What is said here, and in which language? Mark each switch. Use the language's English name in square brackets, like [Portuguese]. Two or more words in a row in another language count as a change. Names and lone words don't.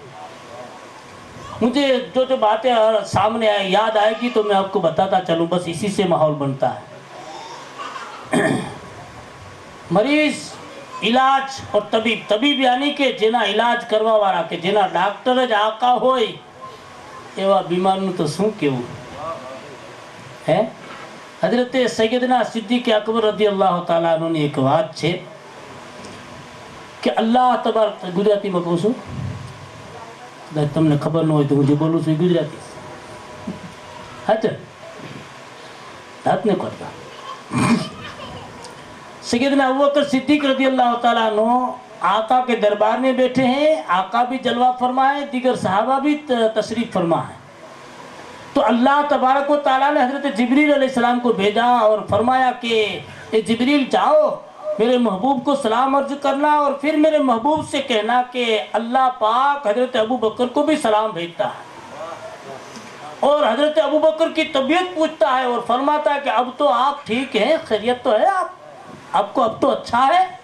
[Urdu] مجھے جو جو باتیں سامنے آئے یاد آئے گی تو میں آپ کو بتاتا چلوں، بس اسی سے ماحول بنتا ہے. مریض علاج اور طبیب یعنی کہ [Gujarati] જેના ઇલાજ કરવા વાળા, કે જેના ડાક્ટર જ આકા હોય એવા બીમારનું તો શું કેવું હે. [Urdu] حضرت سیدنا صدیق اکبر رضی اللہ تعالیٰ عنہ [Gujarati] ની એક વાત છે કે અલ્લાહ તબારક, ગુજરાતીમાં કહું છું, તમને ખબર ન હોય તો હું જે બોલું છું એ ગુજરાતી. હાચર હાથ ને કરતા. [Urdu] سیدنا ابو بکر صدیق رضی اللہ تعالیٰ عنہ آقا کے دربار میں بیٹھے ہیں، آقا بھی جلوہ فرمائے، دیگر صحابہ بھی تشریف فرما ہے. تو اللہ تبارک و تعالیٰ نے حضرت جبریل علیہ السلام کو بھیجا اور فرمایا کہ اے جبریل جاؤ میرے محبوب کو سلام عرض کرنا اور پھر میرے محبوب سے کہنا کہ اللہ پاک حضرت ابو بکر کو بھی سلام بھیجتا ہے اور حضرت ابو بکر کی طبیعت پوچھتا ہے اور فرماتا ہے کہ اب تو آپ ٹھیک ہیں، خیریت تو ہے، آپ کو اب تو اچھا ہے.